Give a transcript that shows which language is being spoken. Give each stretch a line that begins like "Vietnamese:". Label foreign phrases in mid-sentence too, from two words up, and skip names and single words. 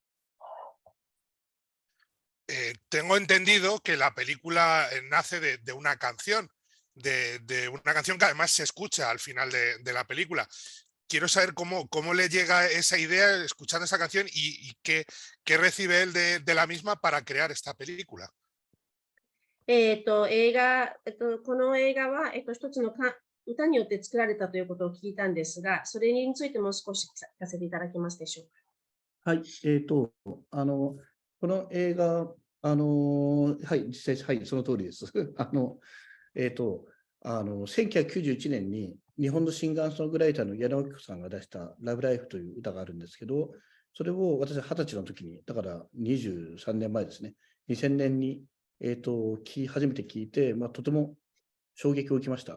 Spanish: Tengo entendido que la película nace de una canción, de una canción que además se escucha al final de la película. Quiero saber cómo le llega esa idea escuchando esa canción y qué recibe él de la misma para crear esta película.
Japanese: この映画は、一つの歌によって作られたということを聞いたんですが、それについてもう少し聞かせていただけますでしょうか。はい。この映画、はい、実際、はい、その通りです。1991年に日本のシンガーソングライターの矢野顕子さんが出したラブライフという歌があるんですけど、それを私は20歳の時に、だから23年前ですね、2000年に、初めて聞いて、とても衝撃を受けました。